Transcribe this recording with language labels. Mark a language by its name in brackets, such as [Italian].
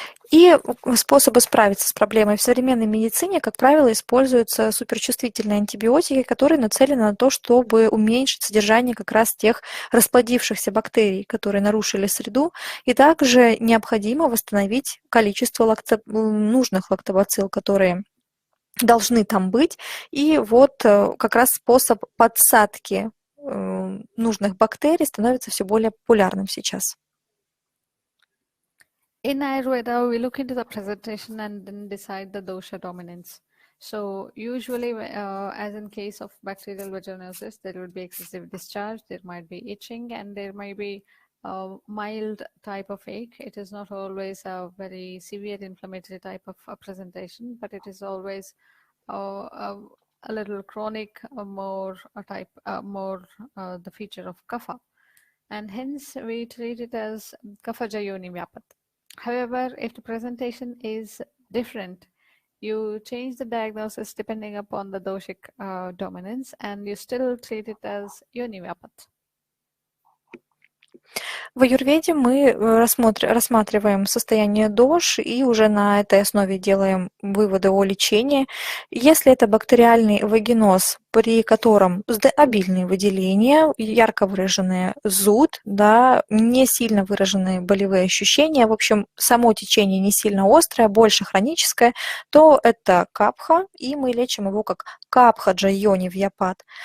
[Russian] И способы справиться с проблемой в современной медицине, как правило, используются суперчувствительные антибиотики, которые нацелены на то, чтобы уменьшить содержание как раз тех расплодившихся бактерий, которые нарушили среду, и также необходимо восстановить количество нужных лактобацилл, которые должны там быть. И вот как раз способ подсадки нужных бактерий становится все более популярным сейчас. [English] In Ayurveda, we look into the presentation and then decide the dosha dominance. So usually, as in case of bacterial vaginosis, there would be excessive discharge, there might be itching, and there might be a mild type of ache. It is not always a very severe inflammatory type of presentation, but it is always a little chronic, more the feature of kapha. And hence, we treat it as kapha jayoni vyapat. However, if the presentation is different, you change the diagnosis depending upon the doshic dominance, and you still treat it as yoni vyapat. [Russian] В аюрведе мы рассматриваем состояние дош и уже на этой основе делаем выводы о лечении. Если это бактериальный вагиноз, при котором обильные выделения, ярко выраженный зуд, не сильно выраженные болевые ощущения, в общем, само течение не сильно острое, больше хроническое, то это капха, и мы лечим его как капха-джайони вьяпат.